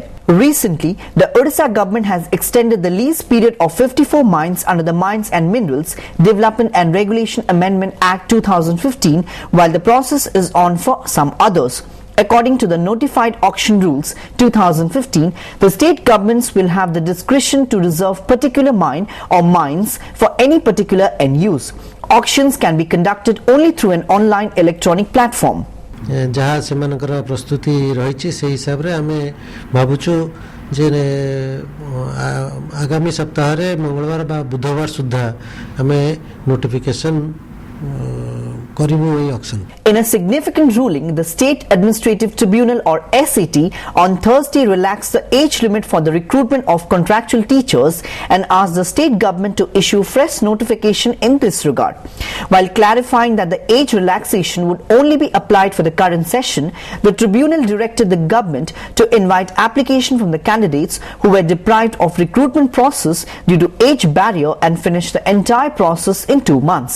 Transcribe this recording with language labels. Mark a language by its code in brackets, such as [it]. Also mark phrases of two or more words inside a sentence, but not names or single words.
[en] Recently, the Odisha government has extended the lease period of 54 mines under the Mines and Minerals Development and Regulation Amendment Act 2015, while the process is on for some others. According to the Notified Auction Rules 2015, the state governments will have the discretion to reserve particular mine or mines for any particular end use. Auctions can be conducted only through an online electronic platform. [or] ଯହାଁ ସେ ମନକର ପ୍ରସ୍ତୁତି ରହି ସେ ହିସାବ ରେ ଆମେ ଭାବୁଛୁ ଯେ ଆଗାମୀ ସପ୍ତାହ ରେ ମଙ୍ଗଳବାର ବା ବୁଧବାର ସୁଦ୍ଧା ଆମେ ନୋଟିଫିକେସନ [en] In a significant ruling, the State Administrative Tribunal or SAT on Thursday relaxed the age limit for the recruitment of contractual teachers and asked the state government to issue fresh notification in this regard. While clarifying that the age relaxation would only be applied for the current session, the tribunal directed the government to invite application from the candidates who were deprived of recruitment process due to age barrier and finish the entire process in 2 months.